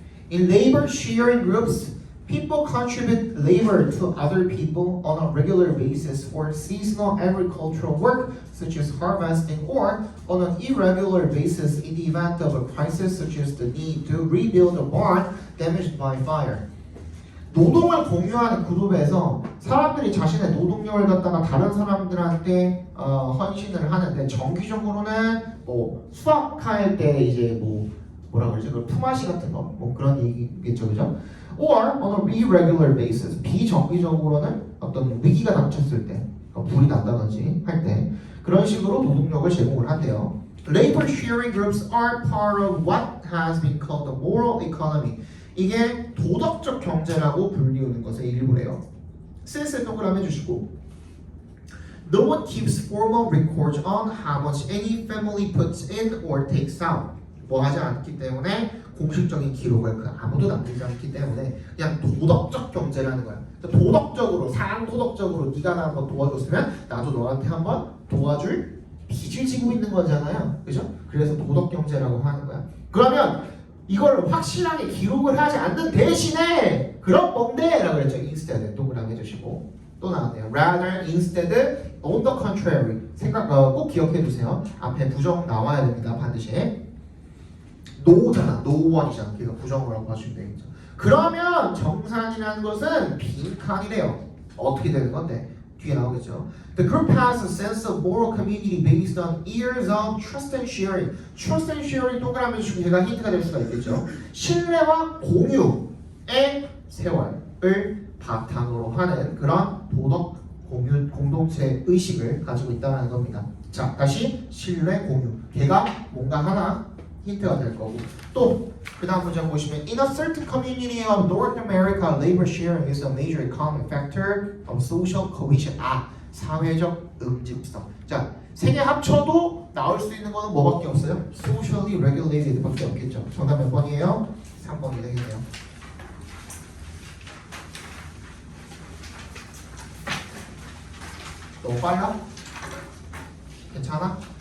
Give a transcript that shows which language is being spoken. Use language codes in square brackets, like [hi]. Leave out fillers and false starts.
[en] In labor sharing groups, people contribute labor to other people on a regular basis for seasonal agricultural work such as harvesting or on an irregular basis in the event of a crisis such as the need to rebuild a barn damaged by fire. [ko] 노동을 공유하는 그룹에서 사람들이 자신의 노동력을 갖다가 다른 사람들한테 헌신을 하는데 정기적으로는 뭐 수학할 때 이제 뭐라 그러지? 그 품앗이 같은 거 뭐 그런 얘기겠죠, 그죠? [en] Or on a irregular basis [ko] 비정기적으로는 어떤 위기가 닥쳤을 때 불이 난다든지 할 때 그런 식으로 노동력을 제공을 한대요. [en] Labor sharing groups are part of what has been called the moral economy. [ko] 이게 도덕적 경제라고 불리우는 것의 일부래요. 센스 동그라미 해주시고 [en] No one keeps formal records on how much any family puts in or takes out. [ko] 뭐 하지 않기 때문에 공식적인 기록을 아무도 남기지 않기 때문에 그냥 도덕적 경제라는 거야. 도덕적으로 사람 도덕적으로 네가 나 한번 도와줬으면 나도 너한테 한번 도와줄 빚을 지고 있는 거잖아요, 그죠? 그래서 도덕 경제라고 하는 거야. 그러면 이걸 확실하게 기록을 하지 않는 대신에 그런 뭔데? 라고 했죠. instead 동그라미 해주시고 또 나왔네요. rather, instead, on the contrary 생각 꼭 기억해 두세요. 앞에 부정 나와야 됩니다. 반드시 no잖아. no one이잖아. 그러니까 부정으로 봐주시면 되겠죠. 그러면 정산이라는 것은 빈칸이래요. 어떻게 되는 건데? 뒤에 나오겠죠. [en] The group has a sense of moral community based on years of trust and sharing. Trust and sharing [ko] 동그라미 주시고 제가 힌트가 될 수가 있겠죠. 신뢰와 공유의 세월을 바탕으로 하는 그런 도덕 공유 공동체 의식을 가지고 있다는 겁니다. 자, 다시 신뢰 공유. 걔가 뭔가 하나 힌트가 될 거고 또 그 다음 문장 보시면 [en] In a certain community of North America, labor sharing is a major economic factor of social cohesion. [ko] 사회적 응집성. 자, 세 개 합쳐도 나올 수 있는 거는 뭐밖에 없어요? Socially regulated 밖에 없겠죠. 정답 몇 번이에요? 3번이 되겠네요. 너무 빨라? 괜찮아?